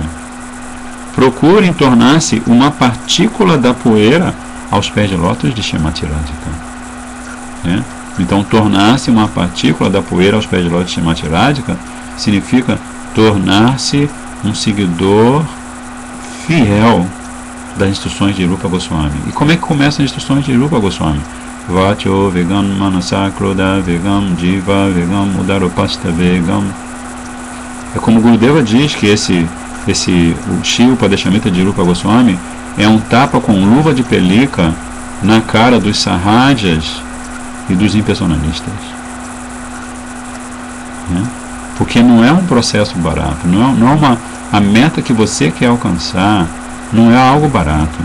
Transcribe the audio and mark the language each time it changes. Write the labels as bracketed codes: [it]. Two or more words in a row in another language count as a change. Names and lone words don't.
[pt] Procurem tornar-se uma partícula da poeira aos pés de lótus de Shrimati Radhika. Né? Então, tornar-se uma partícula da poeira aos pés de lótus de Shrimati Radhika significa tornar-se um seguidor fiel das instruções de Rupa Goswami. E como é que começam as instruções de Rupa Goswami? [sa] वाचो वेगम् मनस क्रोड वेगम् जीव वेगम् उदरोपस्त वेगम्. [pt] É como Gurudeva diz que o Shri Upadeshamrita de Rupa Goswami é um tapa com luva de pelica na cara dos sarrajas e dos impersonalistas. Né? Porque não é um processo barato, a meta que você quer alcançar não é algo barato.